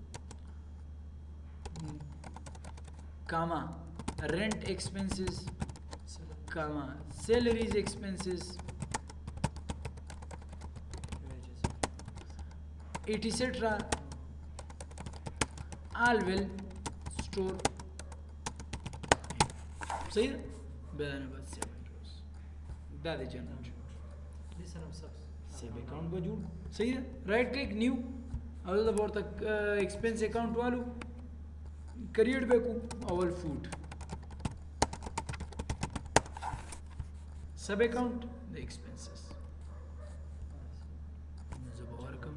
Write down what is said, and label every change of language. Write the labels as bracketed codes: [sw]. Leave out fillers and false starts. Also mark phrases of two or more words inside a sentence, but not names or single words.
[en] Comma, rent expenses, comma, salaries expenses, etc. all will store. See that? Then about 7 rows. That is general. This are subs. sub account [ps] به جوړ صحیح ده [en] right click new [ps] او دلته به ورته [en] expense account [ps] والو کریټ به کو اول فوډ [en] sub account [ps] د ایکسپنسز زه به ورکم